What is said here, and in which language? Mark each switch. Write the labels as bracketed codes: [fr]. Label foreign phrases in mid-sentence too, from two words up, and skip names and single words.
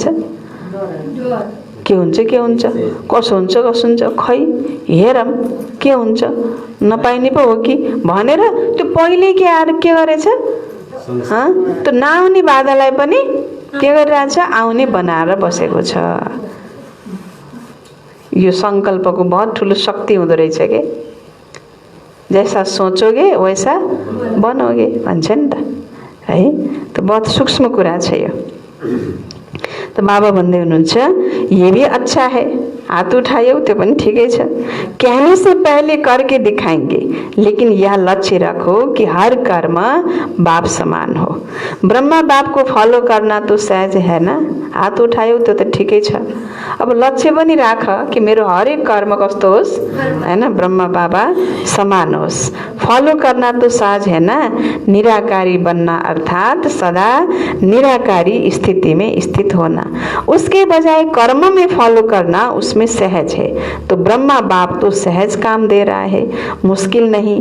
[ne] के हुन्छ कसो हुन्छ खै हेरौँ के हुन्छ, नपाइने पो हो कि भनेर त्यो पहिले के आएर के गरेछ? त्यो नआउने बाधालाई पनि के गरिरहेछ? आउने बनाएर बसेको छ। यो सङ्कल्पको बहुत ठुलो शक्ति हुँदो रहेछ के। [hi] जैसा सोचोगे वैसा बनोगे [ne] भन्छ नि त [hi] है। [ne] त बहुत सूक्ष्म कुरा छ यो। तो बाबा भन्दै हुनुहुन्छ [hi] ये भी अच्छा है, [ne] हाथ उठायो त्यो पनि ठिकै छ। [hi] कहने से पहले करके दिखाएंगे, लेकिन यह लक्ष्य रखो कि हर कर्म बाप समान हो। ब्रह्मा बाप को फॉलो करना तो सहज है ना, [ne] हात उठायो त्यो त ठिकै छ। अब लक्ष्य पनि राख कि मेरो हरेक कर्म कस्तो होस् हैन, ब्रह्मा बाबा समान होस्। [hi] फॉलो करना तो सहज है ना, निराकारी बनना अर्थात सदा निराकारी स्थिति में स्थित होना। उसके बजाय कर्म में फॉलो करना उसमें सहज है। तो ब्रह्मा बाप तो सहज काम दे रहा है, मुश्किल नहीं।